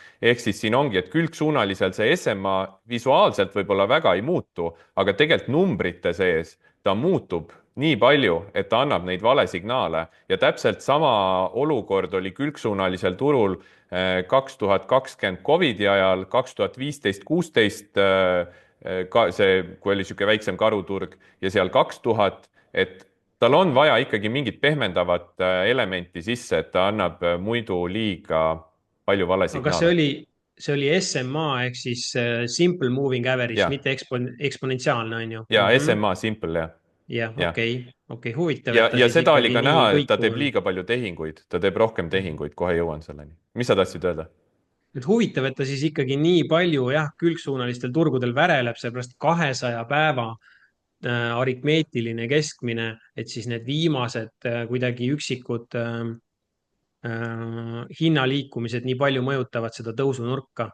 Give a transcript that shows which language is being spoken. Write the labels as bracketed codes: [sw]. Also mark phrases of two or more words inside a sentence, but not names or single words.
[et] Ehk siis siin ongi, et külgsuunalisel see SMA visuaalselt võib-olla väga ei muutu, aga tegelikult numbrite sees ta muutub nii palju, et ta annab neid valesignaale ja täpselt sama olukord oli külgsuunalisel turul 2020 Covidi ajal, 2015-16 see, kui oli niisugune väiksem karuturg ja seal 2000, et tal on vaja ikkagi mingit pehmendavat elementi sisse, et ta annab muidu liiga palju aga valesignaale. see oli SMA ehk siis [en] simple moving average, [et] ja, mitte eksponentsiaalne, on ju ja mm -hmm.? SMA Simple, jah. jah, Ja. okei, huvitav, et ta Ja siis seda oli ikkagi ka nii näha, et ta kõikuv teeb on. liiga palju tehinguid, ta teeb rohkem tehinguid, kohe jõuan selleni. Mis sa tahtsid öelda? nüüd huvitav, et ta siis ikkagi nii palju jah, külgsuunalistel turgudel väreleb, seepärast 200 päeva aritmeetiline keskmine, et siis need viimased kuidagi üksikud hinnaliikumised nii palju mõjutavad seda tõusunurka.